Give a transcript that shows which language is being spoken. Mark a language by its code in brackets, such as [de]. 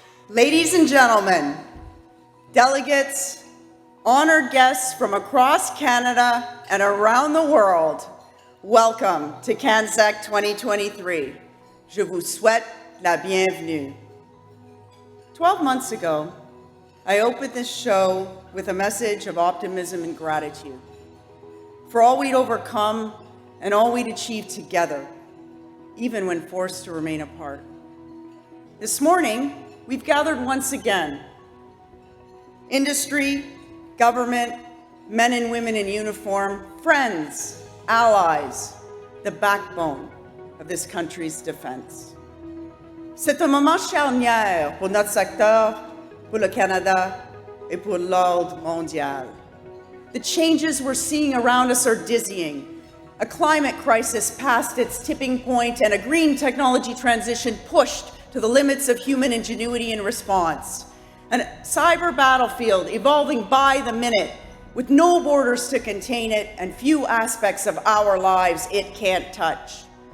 [en] Ladies and gentlemen, delegates, honored guests from across Canada and around the world, welcome to CANSEC 2023. [fr] Je vous souhaite la bienvenue. [en] 12 months ago, I opened this show with a message of optimism and gratitude for all we'd overcome and all we'd achieved together, even when forced to remain apart. This morning, we've gathered once again. Industry, government, men and women in uniform, friends, allies, the backbone of this country's defense. [fr] C'est un moment charnière pour notre secteur, pour le Canada, et pour l'ordre mondial. [en] The changes we're seeing around us are dizzying. A climate crisis past its tipping point and a green technology transition pushed to the limits of human ingenuity and response. A cyber battlefield evolving by the minute with no borders to contain it and few aspects of our lives it can't touch.